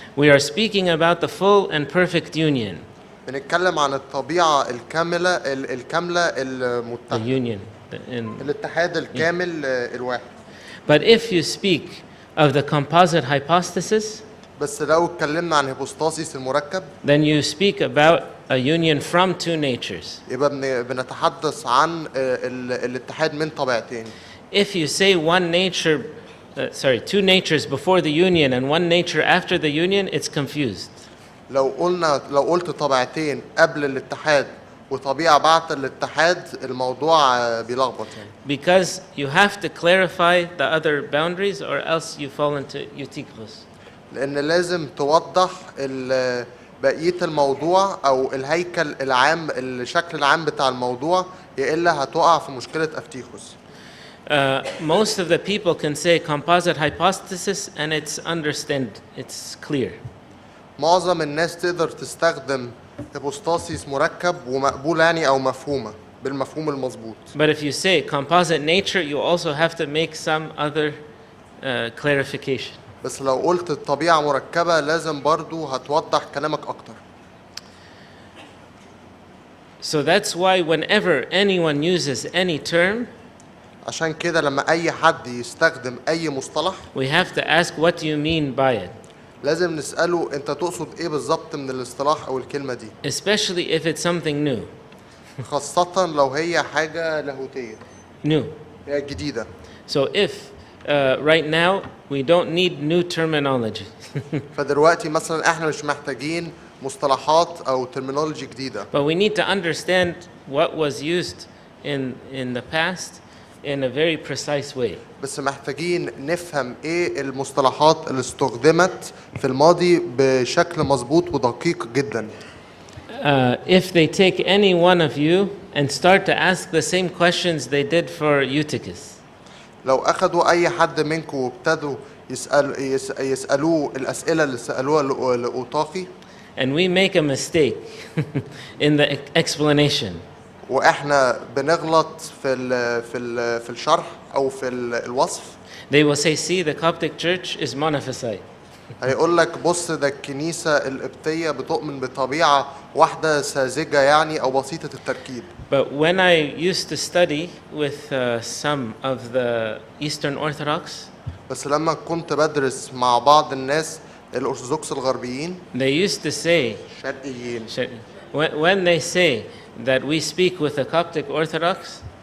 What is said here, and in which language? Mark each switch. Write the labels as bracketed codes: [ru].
[en] we are speaking about the full and perfect union. [ar] بنتكلم عن الطبيعة الكاملة المتحدة. [en] The union. [ar] الاتحاد الكامل الواحد. [en] But if you speak of the composite hypostasis, [ar] بس لو اتكلمنا عن هيبوستاسيس المركب, [en] then you speak about a union from two natures. [ar] يبقى بنتحدث عن الاتحاد من طبيعتين. [en] If you say two natures before the union and one nature after the union, it's confused. [ar] لو قلت طبيعتين قبل الاتحاد وطبيعة بعد الاتحاد الموضوع بيلخبط يعني. [en] Because you have to clarify the other boundaries or else you fall into eutychos. [ar] لأن لازم توضح بقية الموضوع أو الهيكل العام الشكل العام بتاع الموضوع يا إلا هتقع في مشكلة أفتيخوس. [en] Most of the people can say composite hypostasis and it's clear. [ar] معظم الناس تقدر تستخدم هيبوستاسيس مركب ومقبول يعني أو مفهومة بالمفهوم المظبوط. [en] But if you say composite nature, you also have to make some other clarification. [ar] بس لو قلت الطبيعة مركبة لازم برضو هتوضح كلامك أكتر. [en] So that's why whenever anyone uses any term, [ar] عشان كده لما أي حد يستخدم أي مصطلح, [en] we have to ask what do you mean by it. [ar] لازم نسأله أنت تقصد إيه بالظبط من الاصطلاح أو الكلمة دي. [en] Especially if it's something new. [ar] خاصة لو هي حاجة لاهوتية. [en] New. [ar] هي جديدة. [en] So if right now we don't need new terminology. [ar] فدلوقتي مثلا احنا مش محتاجين مصطلحات أو terminology جديدة. [en] But we need to understand what was used in the past in a very precise way. [ar] بس محتاجين نفهم ايه المصطلحات اللي استخدمت في الماضي بشكل مظبوط ودقيق جدا. [en] If they take any one of you and start to ask the same questions they did for Eutychus. [ar] لو أخذوا أي حد منكم وابتدوا يسألوه الأسئلة اللي سألوها لأوطاقي. [en] And we make a mistake in the explanation. [ar] وإحنا بنغلط في الشرح أو في الوصف. [en] They will say, see, the Coptic Church is monophysite. [ar] هيقول لك بص ده الكنيسة القبطية بتؤمن بطبيعة واحدة ساذجة يعني أو بسيطة التركيب. [en] But when I used to study with some of the Eastern Orthodox, [ar] بس لما كنت بدرس مع بعض الناس الأرثوذكس الغربيين, [en] they used to say, [ar] شرقيين, [en] when they say that we speak with the Coptic Orthodox,